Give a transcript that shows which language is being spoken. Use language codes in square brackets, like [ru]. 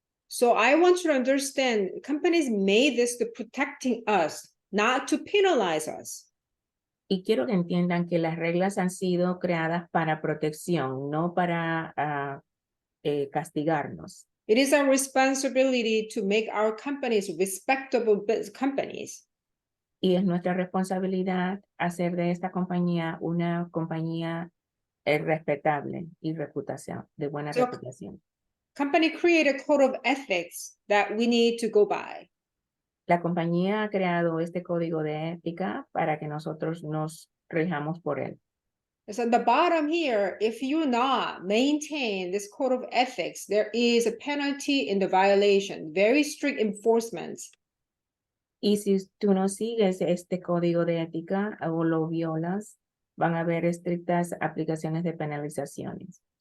[en] So I want you to understand, companies made this to protecting us, not to penalize us. [es] Y quiero que entiendan que las reglas han sido creadas para protección, no para castigarnos. [en] It is our responsibility to make our companies respectable companies. [es] Y es nuestra responsabilidad hacer de esta compañía una compañía respetable y de buena reputación. [en] Company create a code of ethics that we need to go by. [es] La compañía ha creado este código de ética para que nosotros nos rijamos por él. [en] So at the bottom here, if you not maintain this code of ethics, there is a penalty in the violation, very strict enforcements. [es] Y si tú no sigues este código de ética o lo violas, van a haber estrictas aplicaciones de penalizaciones.